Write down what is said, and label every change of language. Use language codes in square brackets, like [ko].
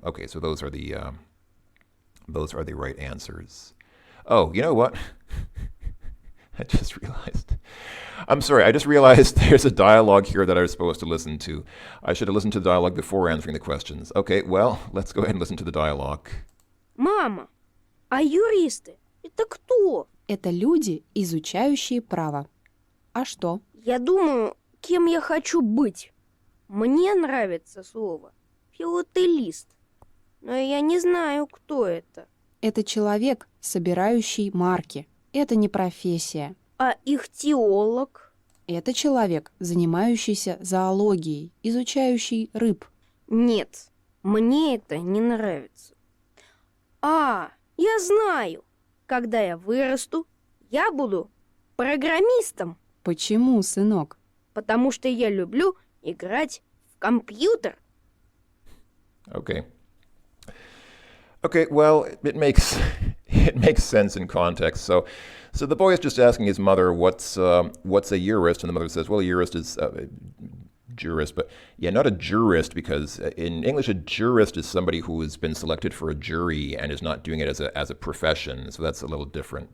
[en] Okay, so those are the right answers. Oh, you know what? I just realized. I'm sorry, I just realized there's a dialogue here that I was supposed to listen to. I should have listened to the dialogue before answering the questions. Okay, well, let's go ahead and listen to the dialogue. [ru] Мама, а юристы – это кто? Это люди, изучающие право. А что? Я думаю, кем я хочу быть. Мне нравится слово «филателист», но я не знаю, кто это. Это человек, собирающий марки. Это не профессия. А ихтиолог? Это человек, занимающийся зоологией, изучающий рыб. Нет, мне это не нравится. А, я знаю. Когда я вырасту, я буду программистом. Почему, сынок? Потому что я люблю играть в компьютер. [en] Okay. Okay, well, it makes sense in context. So the boy is just asking his mother, what's a jurist? And the mother says, well, a jurist is a jurist, but yeah, not a jurist, because in English, a jurist is somebody who has been selected for a jury and is not doing it as a profession. So that's a little different.